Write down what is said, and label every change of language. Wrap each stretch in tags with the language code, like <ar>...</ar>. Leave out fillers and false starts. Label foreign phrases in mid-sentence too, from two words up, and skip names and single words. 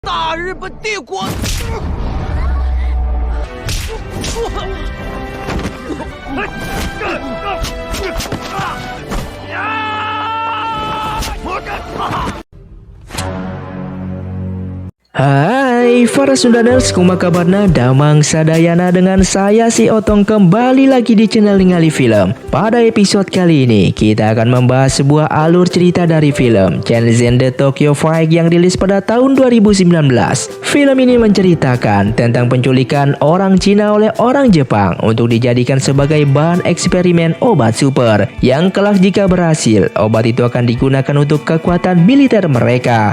<ja>大日本帝国。</ja> <su>Hai para Sundaners, kumaha kabarna? Damang sadayana</su> <id>dengan saya si Otong kembali lagi di channel Ningali Film. Pada episode kali ini kita akan membahas sebuah alur cerita dari film Shenzhen The Tokyo Fight yang rilis pada tahun 2019. Film ini menceritakan tentang penculikan orang Cina oleh orang Jepang untuk dijadikan sebagai bahan eksperimen obat super yang kelak jika berhasil, obat itu akan digunakan untuk kekuatan militer mereka.</id>